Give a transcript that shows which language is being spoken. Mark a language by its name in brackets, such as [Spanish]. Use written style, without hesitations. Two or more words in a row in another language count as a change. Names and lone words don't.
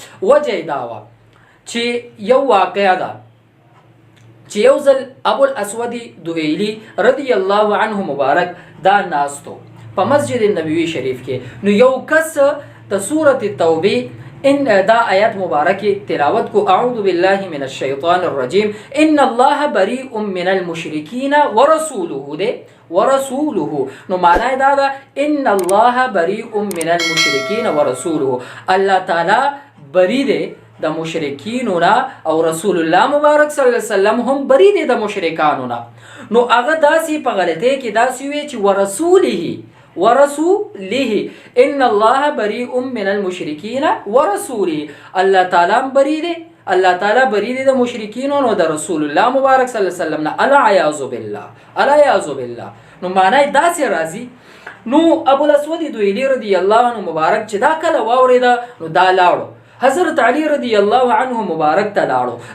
[Pashto] وجه دا وه چې یو واقعه ده چې یو ځل ابو الاسود دویلی [Arabic] رضی الله عنه [Pashto] مبارک دا ناستو په مسجد نبوي شریف کې. نو یو کس د سورة التوبه ان دا آیات مبارکه تلاوت کو، [Arabic] اعوذ بالله من الشیطان الرجیم ان الله بریء من المشرکین ورسوله ده ورسوله. [Pashto] نو معنی دا ده [Arabic] ان الله بریء من المشرکین ورسوله، [Pashto] الله تعالی بری ده د مشرکینو نه او رسول الله مبارک [Arabic] صلی الله علیه وسلم [Pashto] هم بری دی د مشرکانو نه. نو هغه داسې په غلطۍ کې داسې وی چې [Arabic] ورسوله ان الله بریء من المشرکین ورسوله، [Pashto] الله تعالی بری دی، الله تعالی بری دی د مشرکینو نو د رسول الله مبارک [Arabic] صلی الله علیه وسلم [Pashto] نه. [Arabic] العیاذ بالله، العیاذ بالله. [Pashto] نو معنی داسې راځي. نو ابو الاسود دویلی [Arabic] رضی الله عنه [Pashto] مبارک چې دا کله واورېده نو دا لاړو حضرت علی رضی الله عنه مبارک ته لاړو.